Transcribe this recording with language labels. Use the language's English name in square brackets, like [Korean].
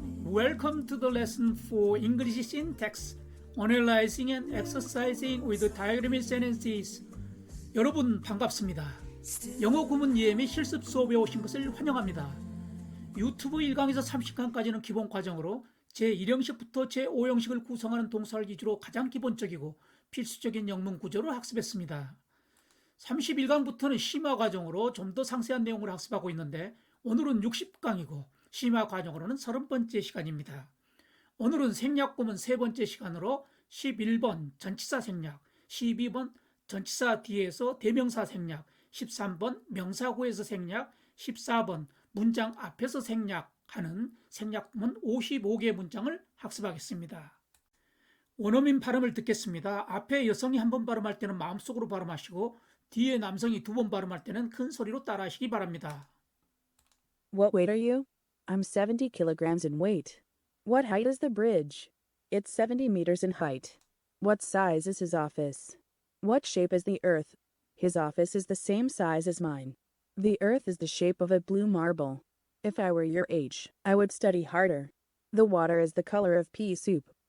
[English] Welcome to the lesson for English syntax, analyzing and exercising with diagram sentences. [Korean] 여러분 반갑습니다. 영어 구문 이해 및 실습 수업에 오신 것을 환영합니다. 유튜브 1강에서 30강까지는 기본 과정으로 제1형식부터 제5형식을 구성하는 동사를 기준으로 가장 기본적이고 필수적인 영문 구조를 학습했습니다. 31강부터는 심화 과정으로 좀 더 상세한 내용을 학습하고 있는데 오늘은 60강이고 심화 과정으로는 30번째 시간입니다. 오늘은 생략 구문 3번째 시간으로 11번 전치사 생략, 12번 전치사 뒤에서 대명사 생략, 13번 명사구에서 생략, 14번 문장 앞에서 생략하는 생략 구문 55개 문장을 학습하겠습니다. 원어민 발음을 듣겠습니다. 앞에 여성이 한 번 발음할 때는 마음속으로 발음하시고 뒤에 남성이 2번 발음할 때는 큰 소리로 따라하시기 바랍니다. [English] What weight are you? I'm 70 kilograms in weight. What height is the bridge? It's 70 meters in height. What size is his office? What shape is the earth? His office is the same size as mine. The earth is the shape of a blue marble. If I were your age, I would study harder. The water is the color of pea soup.